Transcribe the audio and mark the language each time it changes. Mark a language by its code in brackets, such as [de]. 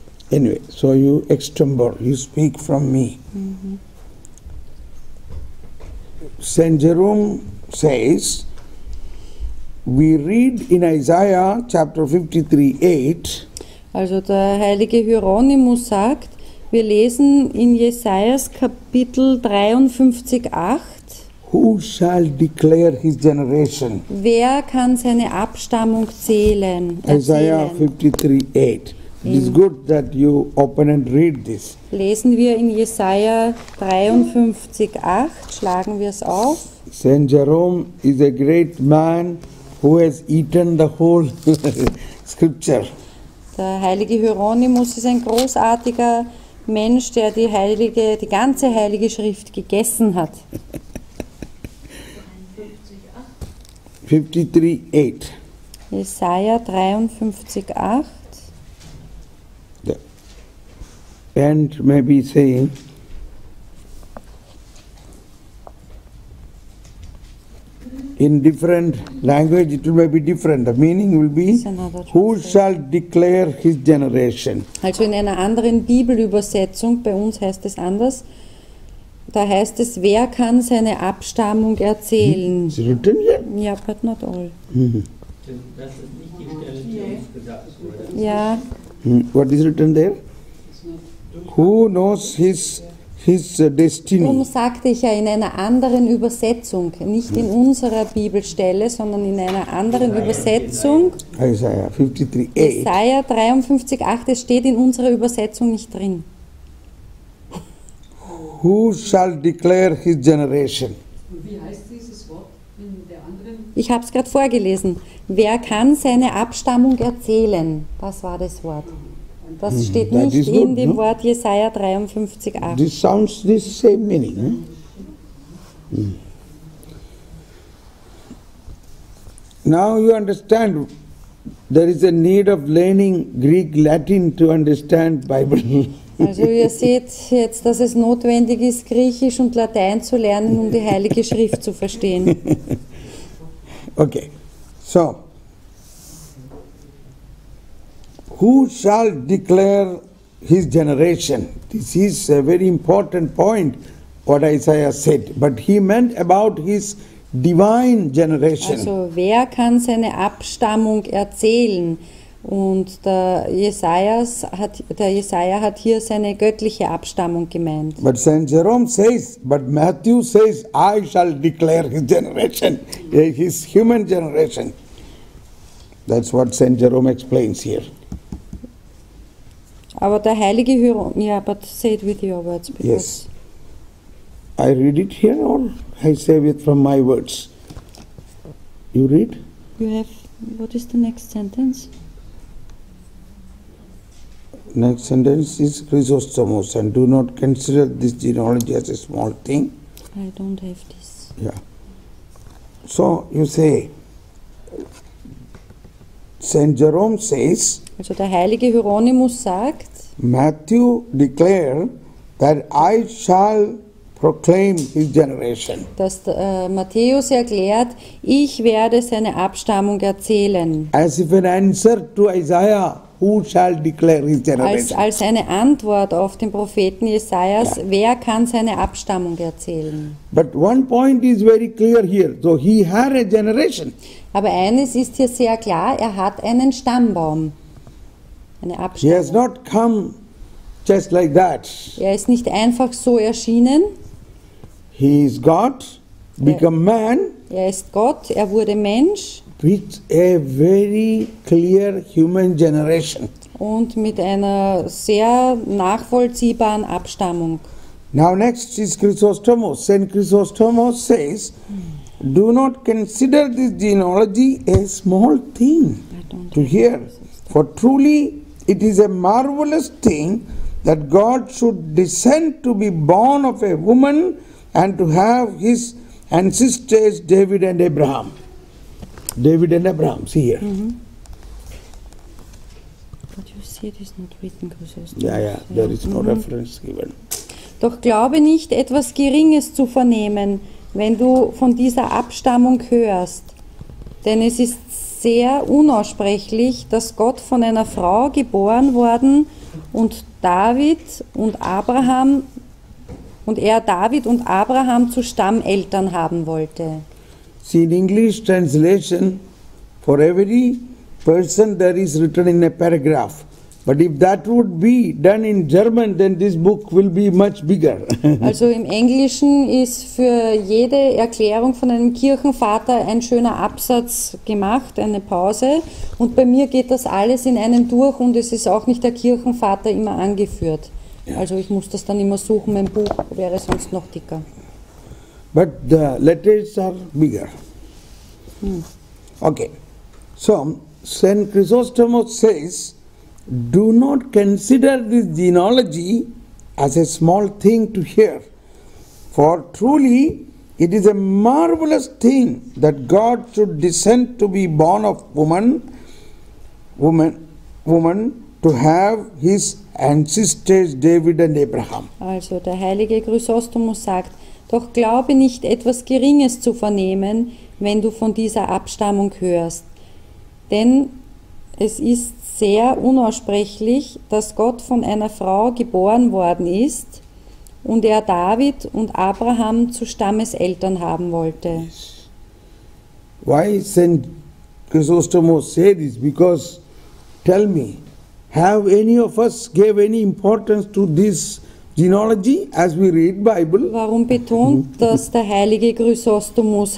[en] Anyway, so you extempore, you speak from me. St. Jerome says, we read in Isaiah chapter 53:8. [de] Also der heilige Hieronymus sagt, wir lesen in Jesajas Kapitel 53,8. [en] Who shall declare his generation? [de] Wer kann seine Abstammung zählen? [en] Isaiah [de] Erzählen? [en] 53:8. It is good that you open and read this. [de] Lesen wir in Jesaja 53,8, schlagen wir es auf. [en] Saint Jerome is a great man who has eaten the whole scripture. [de] Der heilige Hieronymus ist ein großartiger Mensch, der die ganze heilige Schrift gegessen hat. [en] 53:8. [de] Jesaja 53,8. [en] The end may be saying, in different language it will be different. The meaning will be, It's another who translation. shall declare his generation? [de] Also in einer anderen Bibelübersetzung, bei uns heißt es anders, da heißt es, wer kann seine Abstammung erzählen? [en] It's written here. Ja, but not all. [de] Das ist nicht die Stelle, die uns gesagt wurde. Ja, [en] What is written there? Who knows his destiny? [de] darum sagte ich ja in einer anderen Übersetzung, nicht in unserer Bibelstelle, sondern in einer anderen Übersetzung. [en] Isaiah 53:8. [de] Jesaja 53,8, es steht in unserer Übersetzung nicht drin. [en] Who shall declare his generation? [de] Wie heißt dieses Wort in der anderen? Ich habe es gerade vorgelesen. Wer kann seine Abstammung erzählen? Das war das Wort. Das steht [en] That [de] nicht [en] is [de] in [en] good, [de] dem [en] no? [de] Wort Jesaja 53,8. [en] This sounds the same meaning. Now you understand there is a need of learning Greek, Latin to understand Bible. [de] Also ihr seht jetzt, dass es notwendig ist, Griechisch und Latein zu lernen, um die Heilige Schrift zu verstehen. [en] Okay, so who shall declare his generation? This is a very important point, what Isaiah said, but he meant about his divine generation. [de] Also wer kann seine Abstammung erzählen? Und der Jesaja hat hier seine göttliche Abstammung gemeint. [en] But Saint Jerome says, but Matthew says, I shall declare his generation, his human generation. That's what Saint Jerome explains here. [de] Aber der heilige Hieronymus, ja, [en] but say it with your words. Because Yes. I read it here or I say it from my words? You read? you have, what is the next sentence? Next sentence is Chrysostomos, and do not consider this genealogy as a small thing. I don't have this. Yeah. So you say, Saint Jerome says, [de] Also der heilige Hieronymus sagt, [en] Matthew declared that I shall proclaim his generation. [de] dass Matthäus erklärt, ich werde seine Abstammung erzählen. [en] As if an answer to Isaiah, who shall declare his generation? [de] Als eine Antwort auf den Propheten Jesajas, Ja. wer kann seine Abstammung erzählen? [en] But one point is very clear here. So he had a generation. [de] Aber eines ist hier sehr klar, er hat einen Stammbaum, eine [en] He has [de] Abstammung. [en] not come just like that. [de] Er ist nicht einfach so erschienen, [en] He is God, become man, [de] er ist Gott, er wurde Mensch [en] with a very clear human generation. [de] und mit einer sehr nachvollziehbaren Abstammung. [en] Now next is Chrysostomos. Saint Chrysostomos says, do not consider this genealogy a small thing to hear, for truly it is a marvelous thing that God should descend to be born of a woman and to have his ancestors David and Abraham. David and Abraham, see here. But you see it is not written, Chrysostomos. Yeah, there is no reference given. [de] Doch glaube nicht, etwas Geringes zu vernehmen, wenn du von dieser Abstammung hörst. Denn es ist sehr unaussprechlich, dass Gott von einer Frau geboren worden und David und Abraham zu Stammeltern haben wollte. [en] See, in English translation, for every person there is written in a paragraph. But if that would be done in German, then this book will be much bigger. [de] Also im Englischen ist für jede Erklärung von einem Kirchenvater ein schöner Absatz gemacht, eine Pause. Und bei mir geht das alles in einem durch und es ist auch nicht der Kirchenvater immer angeführt. Also ich muss das dann immer suchen, mein Buch wäre sonst noch dicker. [en] But the letters are bigger. Okay. So, Saint Chrysostomos says, do not consider this genealogy as a small thing to hear, for truly it is a marvelous thing that God should descend to be born of woman to have his ancestors David and Abraham. [de] Also der heilige Chrysostomos sagt, doch glaube nicht etwas Geringes zu vernehmen, wenn du von dieser Abstammung hörst. Denn es ist sehr unaussprechlich, dass Gott von einer Frau geboren worden ist und er David und Abraham zu Stammeseltern haben wollte. [en] Why Saint Chrysostomos say this? Because, tell me, have any of us gave any importance to this genealogy as we read Bible? [de] Warum betont das der heilige Chrysostomos?